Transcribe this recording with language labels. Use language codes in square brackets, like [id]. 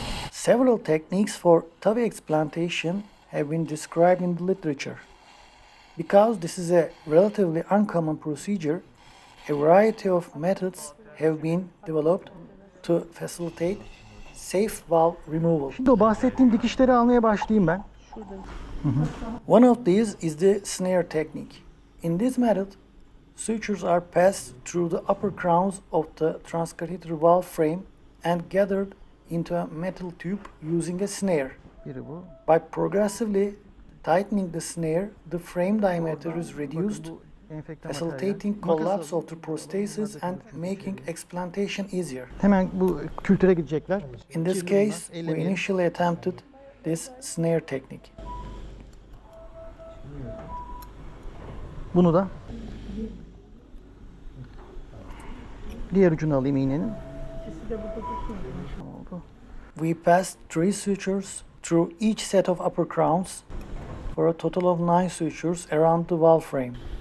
[en] Several techniques for TAVI explantation have been described in the literature. Because this is a relatively uncommon procedure, a variety of methods have been developed to facilitate safe valve removal. [tr] Şimdi o bahsettiğim dikişleri almaya başlayayım ben. [en] One of these is the snare technique. In this method, sutures are passed through the upper crowns of the transcatheter valve frame and gathered into a metal tube using a snare. [tr] Biri bu. [en] By progressively tightening the snare, the frame diameter is reduced, facilitating collapse of the prosthesis and making explantation easier. [tr] Hemen bu kültüre gidecekler. [en] In this case, we initially attempted this snare technique. [tr] Bunu da diğer ucunu alayım iğnenin. [en] We passed 3 sutures through each set of upper crowns for a total of 9 sutures around the valve frame.